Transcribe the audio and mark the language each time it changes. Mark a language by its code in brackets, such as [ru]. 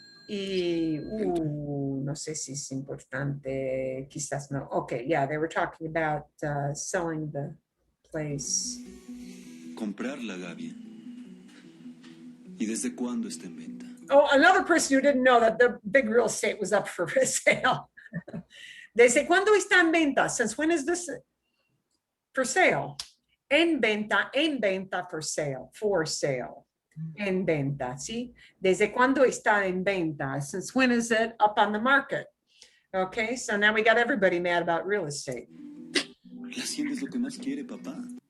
[es] Y, no sé si es importante, quizás no. [en] Okay, yeah, they were talking about selling the place. [es] Comprar la gavia. ¿Y desde cuándo está en venta? [en] Oh, another person who didn't know that the big real estate was up for sale. [es] ¿Desde cuándo está en venta? [en] Since when is this for sale? En venta for sale. [es] En venta, ¿sí? ¿Desde cuándo está en venta? [en] Since when is it up on the market? Okay, so now we got everybody mad about real estate. [es] La hacienda es lo que más quiere, papá.